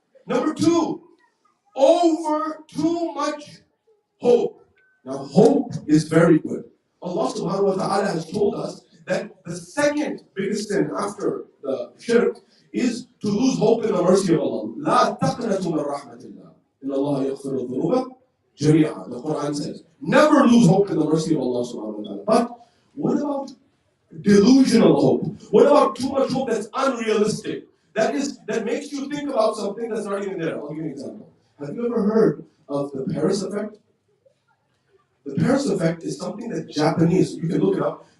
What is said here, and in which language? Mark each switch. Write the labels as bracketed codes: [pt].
[en] Number two, over too much hope. Now, hope is very good. Allah subhanahu wa ta'ala has told us that the second biggest sin after the shirk is to lose hope in the mercy of Allah. [ar] لا تقنطوا من رحمة الله. إن الله يغفر الذنوب جميعا. [en] The Quran says, never lose hope in the mercy of Allah subhanahu wa ta'ala. But what about delusional hope? What about too much hope that's unrealistic? That makes you think about something that's not even there. I'll give you an example. Have you ever heard of the Paris effect? The Paris effect is something that you can look it up.